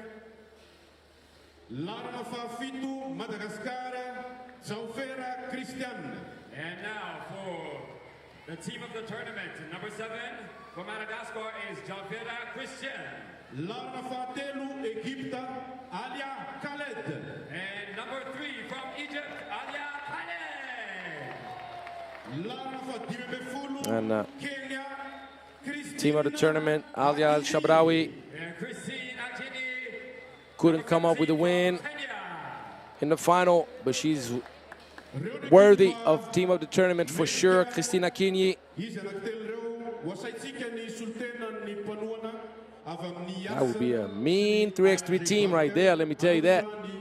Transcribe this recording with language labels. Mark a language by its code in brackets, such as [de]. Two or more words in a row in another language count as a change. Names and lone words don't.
[mg] larana fahafito Madagascar Jalfera Christiane. [en] And now for the team of the tournament, number 7 for Madagascar is Jalfera Christiane. [mg] Larana fahatelo Egypta Alia Khaled. [en] And number 3 from Egypt, Alia Khaled. [mg] Larana fahatelo [en] And Kenya team of the tournament, Alia Al Shabrawi, couldn't come up with a win in the final, but she's worthy of team of the tournament for sure. Christina Kinyi. That would be a mean 3x3 team right there, let me tell you that.